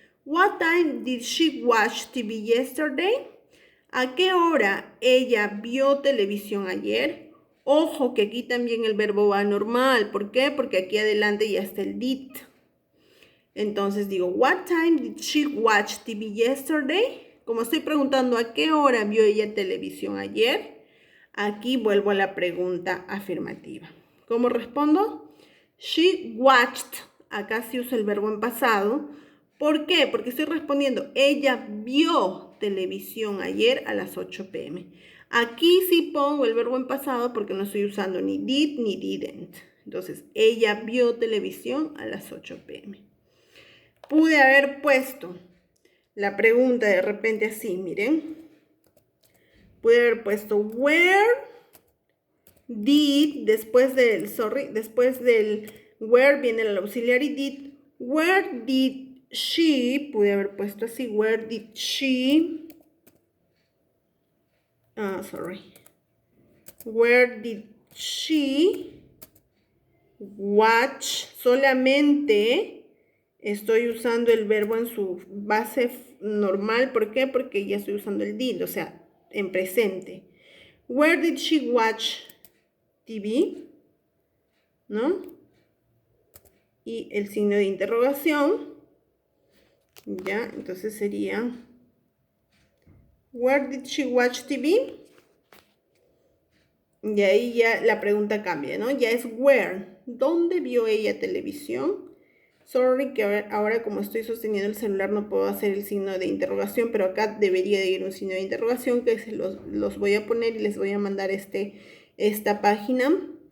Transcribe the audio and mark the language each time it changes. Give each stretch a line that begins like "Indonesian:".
English: What time did she watch TV yesterday?
Spanish: ¿A qué hora ella vio televisión ayer? Ojo que aquí también el verbo va normal. ¿Por qué? Porque aquí adelante ya está el did. Entonces digo,
English: what time did she watch TV yesterday?
Spanish: Como estoy preguntando a qué hora vio ella televisión ayer, aquí vuelvo a la pregunta afirmativa. ¿Cómo respondo?
English: She watched.
Spanish: Acá sí uso el verbo en pasado. ¿Por qué? Porque estoy respondiendo, ella vio televisión ayer a las 8 p.m. Aquí sí pongo el verbo en pasado porque no estoy usando ni did ni didn't. Entonces, ella vio televisión a las 8 p.m. Pude haber puesto la pregunta de repente así, miren. Pude haber puesto
English: where did,
Spanish: después del where viene el auxiliary did.
English: Where did she,
Spanish: pude haber puesto así,
English: where did she, where did she watch?
Spanish: Solamente estoy usando el verbo en su base normal. ¿Por qué? Porque ya estoy usando el did, o sea, en presente.
English: Where did she watch TV?
Spanish: ¿No? Y el signo de interrogación. Ya, entonces sería
English: where did she watch TV?
Spanish: Y ahí ya la pregunta cambia, ¿no? Ya es where. ¿Dónde vio ella televisión? Sorry que ahora como estoy sosteniendo el celular no puedo hacer el signo de interrogación, pero acá debería de ir un signo de interrogación que los voy a poner y les voy a mandar esta página